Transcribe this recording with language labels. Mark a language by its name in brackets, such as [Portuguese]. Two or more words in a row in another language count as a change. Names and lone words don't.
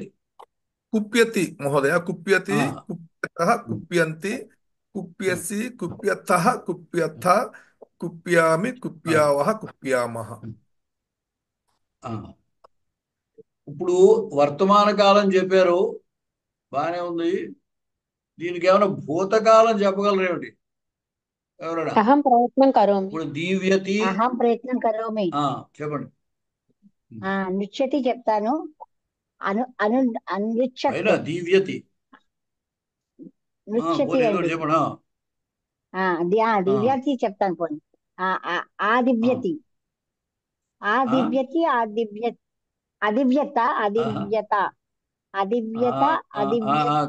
[Sanskrit] కుప్యతి మహోదయ కుప్యతి కుప్యతః కుప్యంతి కుప్యసి కుప్యతః కుప్యథ కుప్యామి కుప్యావః కుప్యామః [Telugu] ఇప్పుడు వర్తమాన కాలం చెప్పారు బానే ఉంది దీనికి ఏమైనా భూతకాలం చెప్పగలరేమిటి ఎవరైనా [Sanskrit] अहं प्रयत्नं करोमि [Telugu] ఇప్పుడు దీవ్యతి [Sanskrit] అహం ప్రయత్నం కరోమి [Telugu] చెప్పండి నృత్యతి చెప్తాను అను అను అనృచ్యత్ అయినా దీవ్యతి నృత్యతి పోనీ ఏదో అండి ఒకటి చెప్పండి [Sanskrit] దివ్యతి [Telugu] చెప్తాను పోనీ [Sanskrit] ఆదివ్యతి ఆదివ్యతి అదివ్యత అదివ్యత అదివ్యత అదివ్యత